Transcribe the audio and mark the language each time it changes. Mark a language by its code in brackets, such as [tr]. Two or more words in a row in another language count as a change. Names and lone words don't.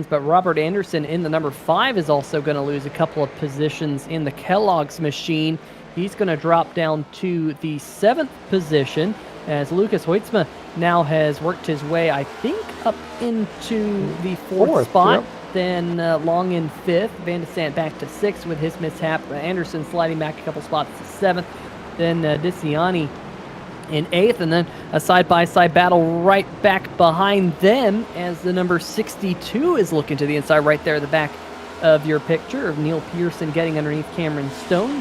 [en] But Robert Anderson in the number 5 is also going to lose a couple of positions in the Kellogg's machine. He's going to drop down to the 7th position, as Lucas Hoytsma now has worked his way, I think, up into the 4th spot. Yep. Then Long in 5th. Van de Sant back to 6th with his mishap. Anderson sliding back a couple spots to 7th. Then Diciani in 8th, and then a side-by-side battle right back behind them as the number 62 is looking to the inside right there at the back of your picture of Neil Pearson getting underneath Cameron Stone.